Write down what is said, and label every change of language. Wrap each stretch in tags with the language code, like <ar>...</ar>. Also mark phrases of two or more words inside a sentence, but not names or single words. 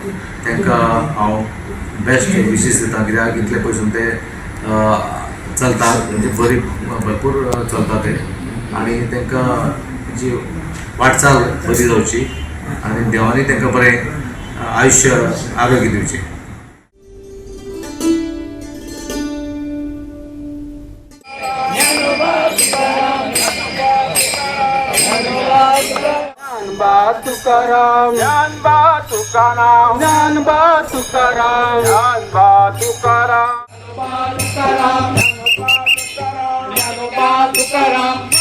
<kok>तांकां हांव</kok> <en>best wishes</en> <kok>दिता कित्याक इतले पयसून ते चलतात, म्हणजे भरपूर चलता ते आनी तांकां जी वाटचाल बरी जावची आनी देवानी तांकां बरें आयुश्य आरोग्य दिवचें. तुकाराम ज्ञानबा तुकाराम ज्ञानबा तुकाराम ज्ञानबा तुकाराम तुकाराम ज्ञानबा तुकाराम</kok>